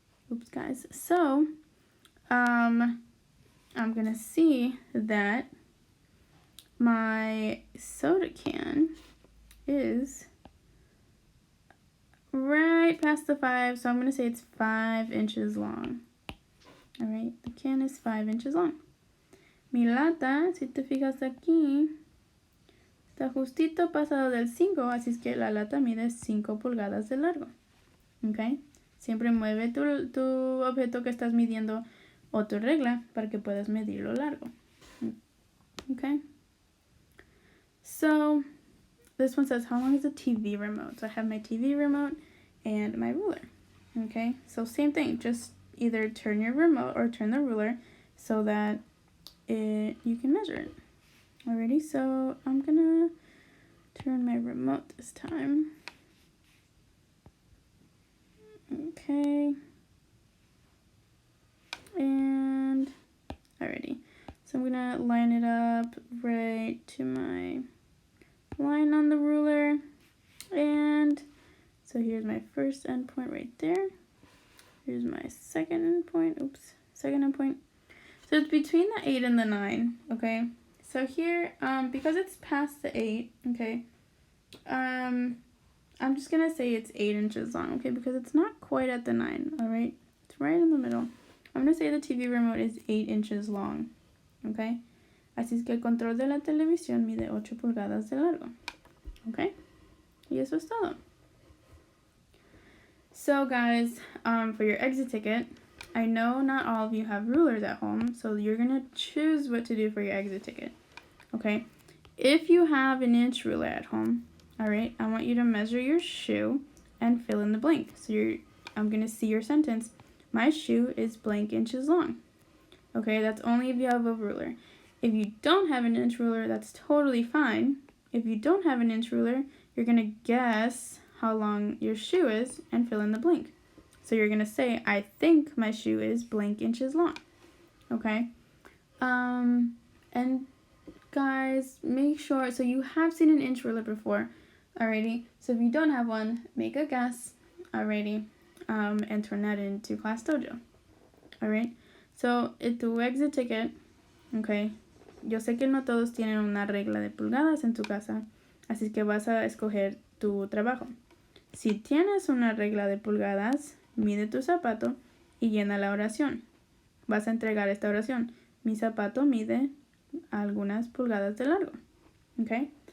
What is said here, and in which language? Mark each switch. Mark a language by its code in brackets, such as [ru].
[en] Oops, guys. So, I'm going to see that my soda can is right past the 5, so I'm going to say it's 5 inches long. Alright, the can is 5 inches long. [es] Mi lata, si te fijas aquí, está justito pasado del 5, así es que la lata mide 5 pulgadas de largo. ¿Ok? Siempre mueve tu objeto que estás midiendo o tu regla para que puedas medir lo largo. [en] Okay? So, this one says, how long is the TV remote? So I have my TV remote and my ruler. Okay? So same thing, just either turn your remote or turn the ruler so that you can measure it. Alrighty, so I'm gonna turn my remote this time. Okay. And alrighty. So I'm gonna line it up right to my line on the ruler. And so here's my first endpoint right there. Here's my second endpoint. Oops, second endpoint. So it's between the 8 and the 9, okay? So here, because it's past the 8, okay, I'm just going to say it's 8 inches long, okay, because it's not quite at the 9, all right? It's right in the middle. I'm going to say the TV remote is 8 inches long, okay? [es] Así es que el control de la televisión mide 8 pulgadas de largo, okay? Y eso es todo. [en] So guys, for your exit ticket, I know not all of you have rulers at home, so you're going to choose what to do for your exit ticket, okay? If you have an inch ruler at home, all right, I want you to measure your shoe and fill in the blank. So I'm going to see your sentence. My shoe is blank inches long. Okay, that's only if you have a ruler. If you don't have an inch ruler, that's totally fine. If you don't have an inch ruler, you're going to guess how long your shoe is and fill in the blank. So you're going to say, I think my shoe is blank inches long. Okay? And guys, make sure, so you have seen an inch ruler before, alrighty? So if you don't have one, make a guess, alrighty? And turn that into Class Dojo, alright? [es] So, en tu exit ticket, okay, yo sé que no todos tienen una regla de pulgadas en tu casa, así que vas a escoger tu trabajo. Si tienes una regla de pulgadas, mide tu zapato y llena la oración. Vas a entregar esta oración. Mi zapato mide algunas pulgadas de largo. ¿Ok?